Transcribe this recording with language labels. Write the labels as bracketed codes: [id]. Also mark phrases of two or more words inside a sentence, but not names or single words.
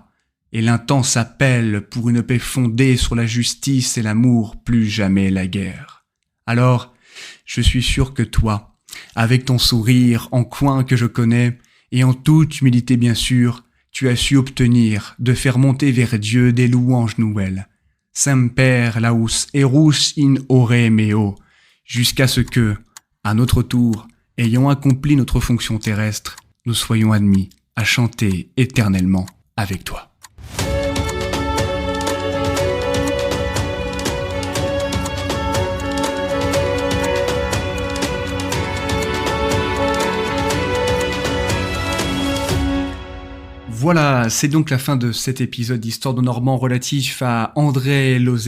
[fr] Et l'intense appel pour une paix fondée sur la justice et l'amour, plus jamais la guerre. Alors, je suis sûr que toi, avec ton sourire en coin que je connais, et en toute humilité bien sûr, tu as su obtenir de faire monter vers Dieu des louanges nouvelles. [la] Semper Laus Erus in ore meo, [fr] jusqu'à ce que, à notre tour, ayant accompli notre fonction terrestre, nous soyons admis à chanter éternellement avec toi. Voilà, c'est donc la fin de cet épisode d'Histoire de Normand relatif à André Lozé.